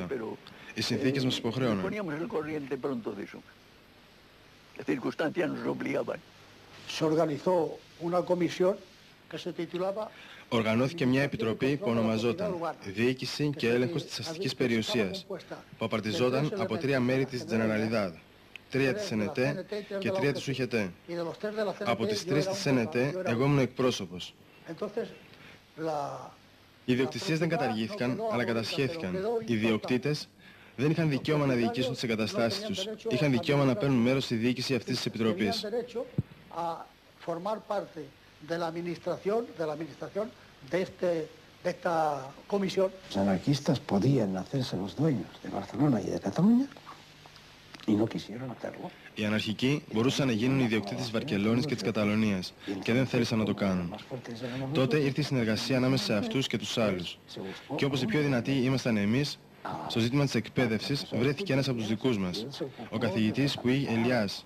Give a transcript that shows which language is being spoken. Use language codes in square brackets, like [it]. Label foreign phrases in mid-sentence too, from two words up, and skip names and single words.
[el] Οι συνθήκες μας υποχρέωναν. Οργανώθηκε μια επιτροπή που ονομαζόταν Διοίκηση και Έλεγχος της Αστικής Περιουσίας, που απαρτιζόταν από 3 μέρη της Generalidad, 3 της ΣΕΝΕΤΕ και 3 της ΟΥΧΕΤΕ. Από τις 3 της ΣΕΝΕΤΕ εγώ ήμουν εκπρόσωπος. Οι ιδιοκτησίες δεν καταργήθηκαν, αλλά κατασχέθηκαν. Οι ιδιοκτήτες δεν είχαν δικαίωμα να διοικήσουν τις εγκαταστάσεις τους. Είχαν δικαίωμα να παίρνουν μέρος στη διοίκηση αυτής της επιτροπής. [es] Los anarquistas podían hacerse los dueños de Barcelona y de Cataluña y no quisieron hacerlo. [el] Οι αναρχικοί μπορούσαν να γίνουν ιδιοκτήτες της Βαρκελόνης και της Καταλωνίας και δεν θέλησαν να το κάνουν. Τότε ήρθε η συνεργασία ανάμεσα σε αυτούς και τους άλλους. Και όπως οι πιο δυνατοί ήμασταν εμείς, στο ζήτημα της εκπαίδευσης βρέθηκε ένας από τους δικούς μας, ο καθηγητής Πουί Ελιάς.